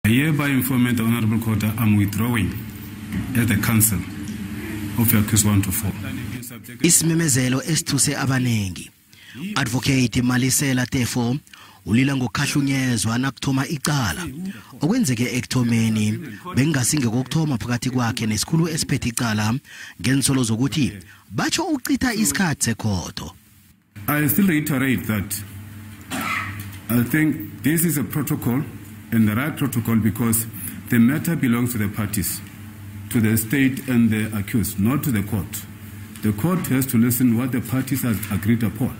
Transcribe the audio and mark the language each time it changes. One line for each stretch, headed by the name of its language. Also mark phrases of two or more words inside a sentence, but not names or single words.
English: I hereby inform the Honorable Court I'm withdrawing as the counsel of your case 1 to 4.
South Ndebele: Isimemezelo esithuse abanengi. Advocate Malesela Teffo ulila ngokukhahlunyezwa nakuthoma icala. Okwenzeke ekuthomeni bengasinge kokuthoma phakathi kwakhe nesikhulu esiphethe icala ngensolo zokuthi batsho ucitha isikhathi sekhoto.
English: I still reiterate that I think this is a protocol and the right protocol because the matter belongs to the parties, to the state and the accused, not to the court. The court has to listen what the parties have agreed upon.